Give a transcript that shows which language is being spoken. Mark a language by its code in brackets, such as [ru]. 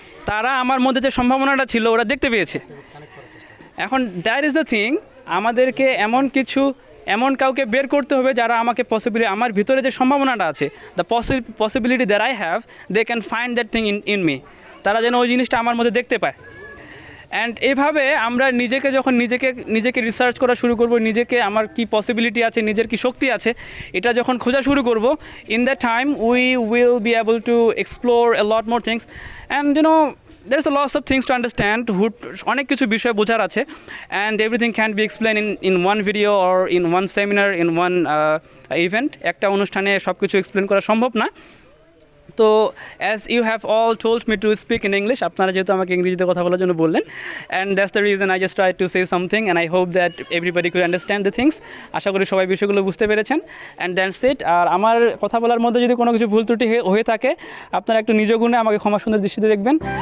[bn] তারা আমার মধ্যে যে সম্ভাবনাটা ছিল ওরা দেখতে পেয়েছে। এখন [en] that is the thing, [bn] আমাদেরকে এমন কাউকে বের করতে হবে যারা আমাকে আমার ভিতরে যে সম্ভাবনাটা আছে, [en] The possibility that I have, they can find that thing in me. [bn] তারা যেন ওই জিনিসটা আমার মধ্যে দেখতে পায়। অ্যান্ড এভাবে আমরা যখন নিজেকে রিসার্চ করা শুরু করব, নিজেকে আমার কি পসিবিলিটি আছে, নিজের কি শক্তি আছে, এটা যখন খোঁজা শুরু করব, [en] In that time we will be able to explore a lot more things. And there is a lot of things to understand, [bn] অনেক কিছু বিষয় বোঝার আছে, [en] and everything can't be explained in one video or in one seminar, in one event. [bn] একটা অনুষ্ঠানে সব কিছু explain করা সম্ভব না। [en] তো as you have all told me to speak in English, [bn] আপনারা যেহেতু আমাকে ইংরেজিতে কথা বলার জন্য বললেন, [en] And that's the reason I just try to say something, and I hope that everybody could understand the things. [bn] আশা করি সবাই বিষয়গুলো বুঝতে পেরেছেন, [en] And that's it. [bn] আর আমার কথা বলার মধ্যে যদি কোনো কিছু ভুল ত্রুটি হয়ে থাকে, আপনারা একটু নিজ গুণে আমাকে ক্ষমা সুন্দর দৃষ্টিতে দেখবেন।